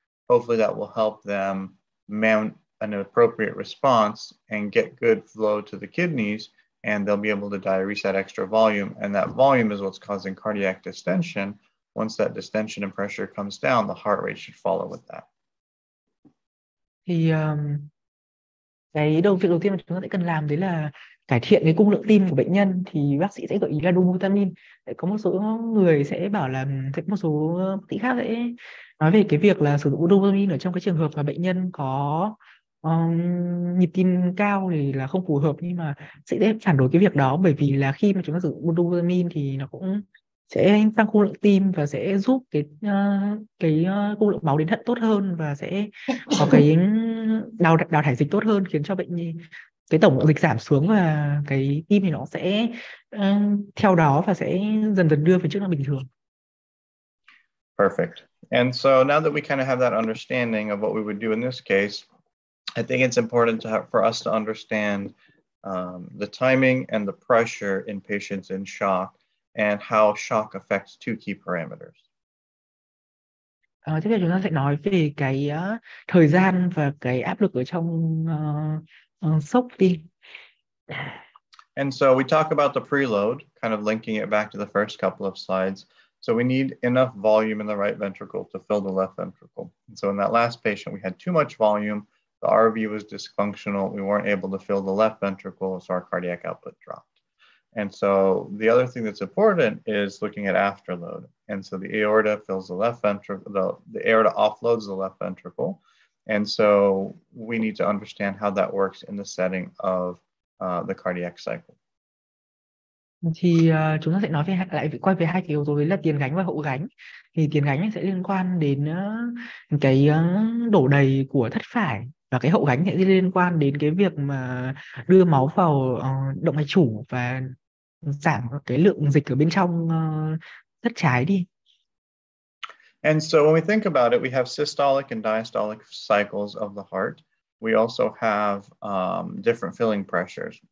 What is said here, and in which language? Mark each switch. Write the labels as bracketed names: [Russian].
[English] Hopefully that will help them mount an appropriate response and get good flow to the kidneys, and they'll be able to diurese that extra volume. And that volume is what's causing cardiac distension. Once that distension and pressure comes down, the heart rate should follow with that. [Vietnamese] Thì việc đầu tiên mà chúng ta sẽ cần làm đấy là cải thiện cái cung lượng tim của bệnh nhân. Thì bác sĩ sẽ gợi ý là dobutamine. Có một số người sẽ bảo là, một số bác sĩ khác sẽ nói về cái việc là sử dụng dobutamine ở trong cái trường hợp mà bệnh nhân có nhịp tim cao thì là không phù hợp, nhưng mà sẽ phản đối cái việc đó, bởi vì là khi mà chúng ta sử dụng dobutamine thì nó cũng sẽ tăng cung lượng tim và sẽ giúp cái cung lượng máu đến thận tốt hơn, và sẽ có cái đào thải dịch tốt hơn, khiến cho bệnh nhi cái tổng lượng dịch giảm xuống, và cái tim thì nó sẽ theo đó và sẽ dần dần đưa về chức năng bình thường. [English] Perfect. And so now that we kind of have that understanding of what we would do in this case, I think it's important for us to understand the timing and the pressure in patients in shock and how shock affects two key parameters. [Vietnamese] Tiếp theo chúng ta sẽ nói về cái thời gian và cái áp lực ở trong sốc tim. [English] And so we talk about the preload, kind of linking it back to the first couple of slides. So we need enough volume in the right ventricle to fill the left ventricle. And so in that last patient, we had too much volume. The RV was dysfunctional. We weren't able to fill the left ventricle, so our cardiac output dropped. And so the other thing that's important is looking at afterload. And so the aorta fills the left ventricle, the aorta offloads the left ventricle. And so we need to understand how that works in the setting of the cardiac cycle. [Vietnamese] Thì chúng ta sẽ nói quay về hai cái yếu tố, đấy là tiền gánh và hậu gánh. Thì tiền gánh sẽ liên quan đến cái đổ đầy của thất phải, và cái hậu gánh sẽ liên quan đến cái việc mà đưa máu vào động mạch chủ và giảm cái lượng dịch ở bên trong thất trái đi. [English] And so when we think about it, we have systolic and diastolic cycles of the heart. We also have different filling pressures.